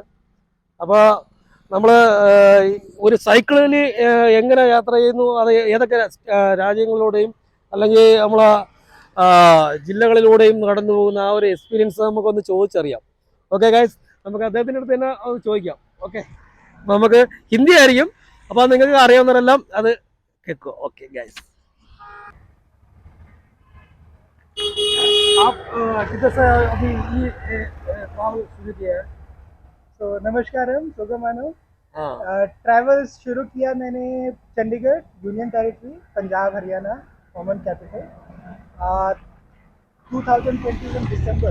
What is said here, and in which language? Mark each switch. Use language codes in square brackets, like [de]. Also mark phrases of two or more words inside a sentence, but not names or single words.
[ml] അപ്പോൾ നമ്മൾ ഒരു സൈക്കിളിൽ എങ്ങനെ യാത്ര ചെയ്യുന്നു, അത് ഏതൊക്കെ രാജ്യങ്ങളിലൂടെയും അല്ലെങ്കിൽ നമ്മളെ ജില്ലകളിലൂടെയും കടന്നു പോകുന്ന ആ ഒരു എക്സ്പീരിയൻസ് നമുക്കൊന്ന് ചോദിച്ചറിയാം. ഓക്കെ ഗൈസ്, നമുക്ക് അദ്ദേഹത്തിൻ്റെ അടുത്ത് തന്നെ അത് ചോദിക്കാം. ഓക്കെ, അപ്പോൾ നമുക്ക് ഹിന്ദി ആയിരിക്കും, അപ്പോൾ നിങ്ങൾക്ക് അറിയാവുന്നവരെല്ലാം അത് കേൾക്കുക. ഓക്കെ ഗൈസ്, [hi] आप किधर से अभी ये ट्रैवल शुरू किया है? [ml] तो നമസ്കാരം സുഖമാണോ। [hi] हाँ, ट्रैवल शुरू किया मैंने चंडीगढ़ [en] union territory [hi] पंजाब हरियाणा [en] common capital [hi] 2021 दिसंबर।